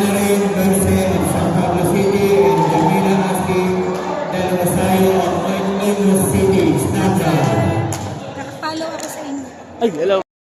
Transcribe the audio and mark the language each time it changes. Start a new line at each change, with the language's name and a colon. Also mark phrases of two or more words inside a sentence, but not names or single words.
English: Evelyn Garce of San Pablo City and Jamila Aski del Rosario of Imus City. Stand up.
Filipino: Follow ako sa inyo.
English: Ay, hello.